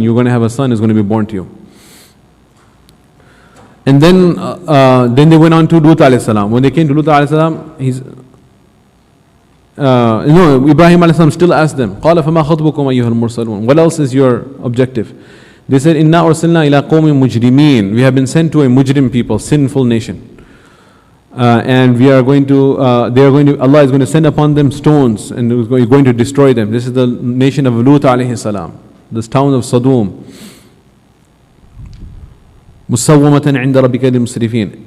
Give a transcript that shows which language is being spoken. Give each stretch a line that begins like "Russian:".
English: You're going to have a son who's going to be born to you. And then they went on to Lut alayhi salam. When they came to Lut alayhi salam, Ibrahim alayhi salam still asked them,
Arabic: قَالَ فَمَا خَطْبُكُمْ أَيُّهَا الْمُرْسَلُونَ.
English: What else is your objective? They said,
Arabic: إِنَّا أُرْسِلْنَا إِلَىٰ قَوْمٍ مُجْرِمِينَ.
English: We have been sent to a mujrim people, sinful nation. And we are going to, Allah is going to send upon them stones and He's going to destroy them. This is the nation of Lut alayhi salam, this town of Sodom.
Arabic: مُسَوَّمَةً عِنْدَ رَبِّكَ لِلْمُسْرِفِينَ.